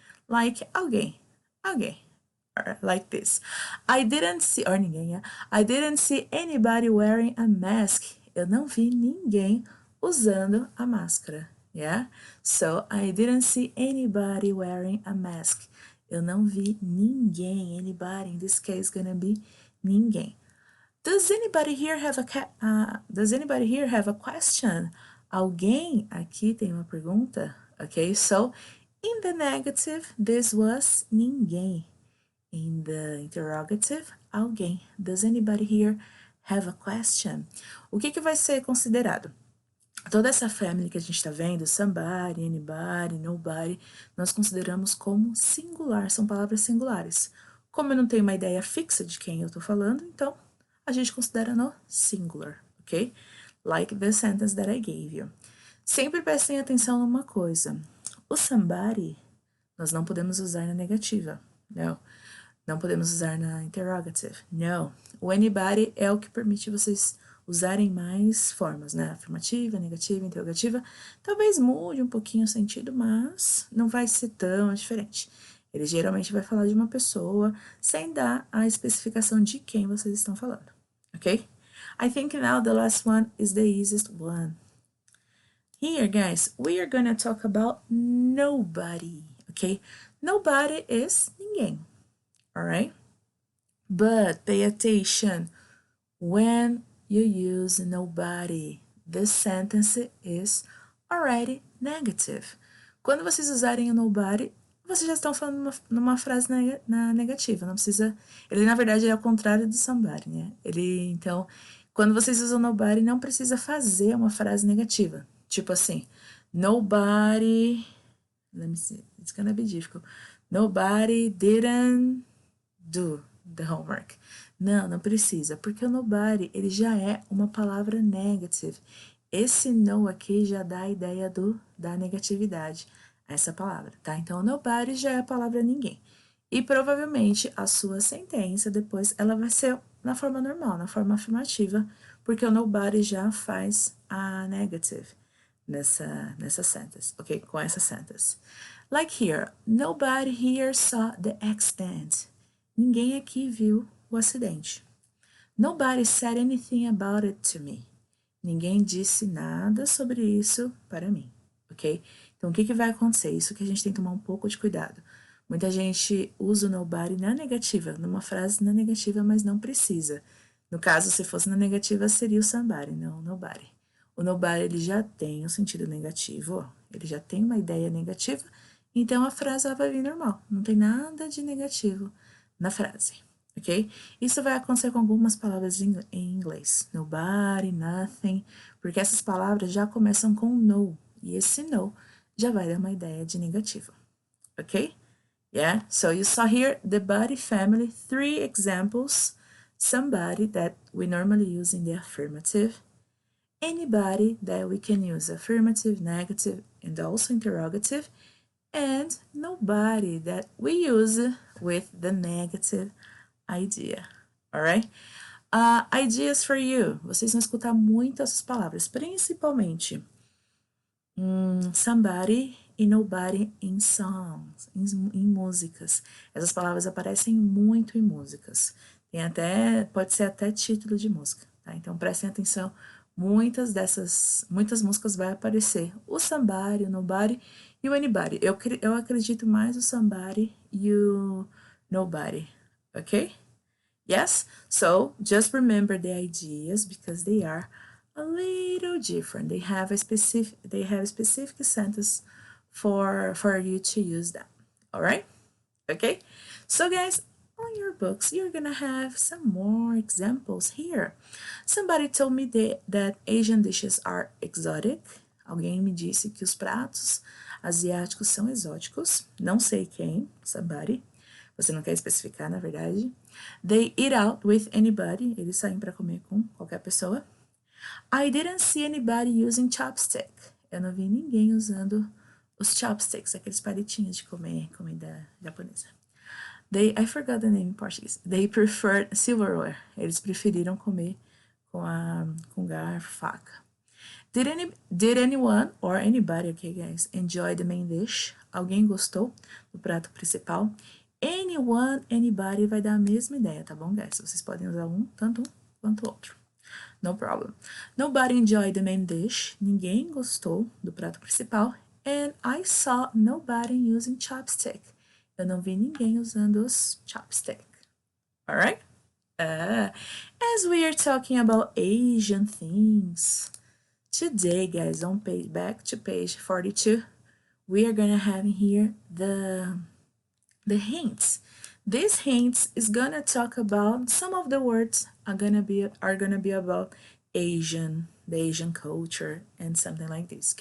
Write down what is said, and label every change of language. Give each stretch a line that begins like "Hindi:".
English: Like alguém, like this. I didn't see, or ninguém, yeah? I didn't see anybody wearing a mask.
Portuguese: Eu não vi ninguém usando a máscara, yeah?
English: So, I didn't see anybody wearing a mask.
Portuguese: Eu não vi ninguém, anybody,
English: in this case, gonna be
Portuguese: ninguém.
English: Does anybody here have a question?
Portuguese: Alguém aqui tem uma pergunta?
English: Okay, so in the negative, this was ninguém. In the interrogative, alguém. Does anybody here have a question?
Portuguese: O que vai ser considerado? Toda essa family que a gente está vendo, somebody, anybody, nobody, nós consideramos como singular, são palavras singulares. Como eu não tenho uma ideia fixa de quem eu estou falando, então a gente considera no singular, ok?
English: Like the sentence that I gave you.
Portuguese: Sempre prestem atenção numa coisa. O somebody, nós não podemos usar na negativa, não. Não podemos usar na interrogative, não. O anybody é o que permite vocês usarem mais formas, né? Afirmativa, negativa, interrogativa. Talvez mude um pouquinho o sentido, mas não vai ser tão diferente. Ele geralmente vai falar de uma pessoa sem dar a especificação de quem vocês estão falando, ok?
English: I think now the last one is the easiest one. Here, guys, we are gonna talk about nobody, okay? Nobody is ninguém, alright? But pay attention, when you use nobody, this sentence is already negative.
Portuguese: Quando vocês usarem o nobody, vocês já estão falando numa frase na negativa, não precisa... Ele, na verdade, é ao contrário do somebody, né? Então, quando vocês usam nobody, não precisa fazer uma frase negativa. Tipo assim, nobody...
English: Let me see, it's gonna be difficult. Nobody didn't do the homework.
Portuguese: Não precisa, porque o nobody, ele já é uma palavra negative. Esse no aqui já dá a ideia da negatividade a essa palavra, tá? Então, nobody já é a palavra ninguém. E provavelmente a sua sentença depois, ela vai ser na forma normal, na forma afirmativa, porque o nobody já faz a negative nessa sentence, ok? Com essa sentence.
English: Like here, nobody here saw the accident.
Portuguese: Ninguém aqui viu o acidente.
English: Nobody said anything about it to me.
Portuguese: Ninguém disse nada sobre isso para mim, ok? Então, o que vai acontecer? Isso que a gente tem que tomar um pouco de cuidado. Muita gente usa o nobody na negativa, numa frase na negativa, mas não precisa. No caso, se fosse na negativa, seria o somebody, não nobody. O nobody, ele já tem um sentido negativo, ó. Ele já tem uma ideia negativa, então a frase ela vai vir normal. Não tem nada de negativo na frase, ok? Isso vai acontecer com algumas palavras em inglês. Nobody, nothing, porque essas palavras já começam com no, e esse no já vai dar uma ideia de negativo, ok?
English: Yeah, so you saw here the body family, 3 examples. Somebody that we normally use in the affirmative. Anybody that we can use affirmative, negative, and also interrogative. And nobody that we use with the negative idea, alright? Ideas for you.
Portuguese: Vocês vão escutar muito essas palavras, principalmente somebody e nobody
English: in songs,
Portuguese: em músicas. Essas palavras aparecem muito em músicas. Pode ser até título de música, tá? Então prestem atenção muitas músicas vai aparecer o somebody, o nobody e o anybody. Eu acredito mais o somebody e o nobody, ok?
English: Yes? So, just remember the ideas because they are a little different. They have a specific sentence for you to use them. All right? Okay? So, guys, on your books, you're gonna have some more examples here. Somebody told me that Asian dishes are exotic.
Portuguese: Alguém me disse que os pratos asiáticos são exóticos. Não sei quem, somebody. Você não quer especificar, na verdade.
English: They eat out with anybody.
Portuguese: Eles saem para comer com qualquer pessoa.
English: I didn't see anybody using chopstick.
Portuguese: Eu não vi ninguém usando os chopsticks, aqueles palitinhos de comer comida japonesa.
English: I forgot the name in português. They preferred silverware.
Portuguese: Eles preferiram comer com garfo, faca.
English: Did anyone or anybody, okay guys, enjoy the main dish?
Portuguese: Alguém gostou do prato principal? Anyone, anybody vai dar a mesma ideia, tá bom, guys? Vocês podem usar tanto um quanto o outro.
English: No problem. Nobody enjoyed the main dish.
Portuguese: Ninguém gostou do prato principal.
English: And I saw nobody using chopstick.
Portuguese: Eu não vi ninguém usando os chopstick.
English: Alright? As we are talking about Asian things, today, guys, back to page 42, we are gonna have here the hints. These hints is gonna talk about some of the words are gonna be about Asian, the Asian culture and something like this.